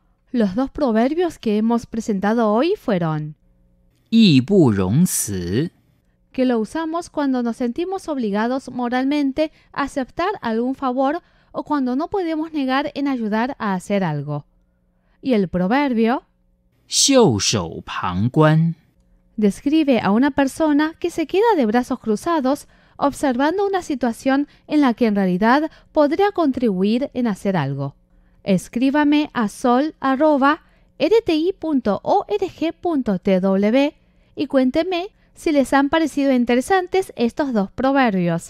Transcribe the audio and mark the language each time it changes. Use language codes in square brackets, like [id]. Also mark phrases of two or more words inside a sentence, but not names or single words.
[es] Los dos proverbios que hemos presentado hoy fueron [zh] 义不容辞， [es] que lo usamos cuando nos sentimos obligados moralmente a aceptar algún favor o cuando no podemos negar en ayudar a hacer algo. Y el proverbio [zh] 袖手旁观， [es] describe a una persona que se queda de brazos cruzados observando una situación en la que en realidad podría contribuir en hacer algo. Escríbame a sol@rti.org.tw y cuénteme si les han parecido interesantes estos dos proverbios.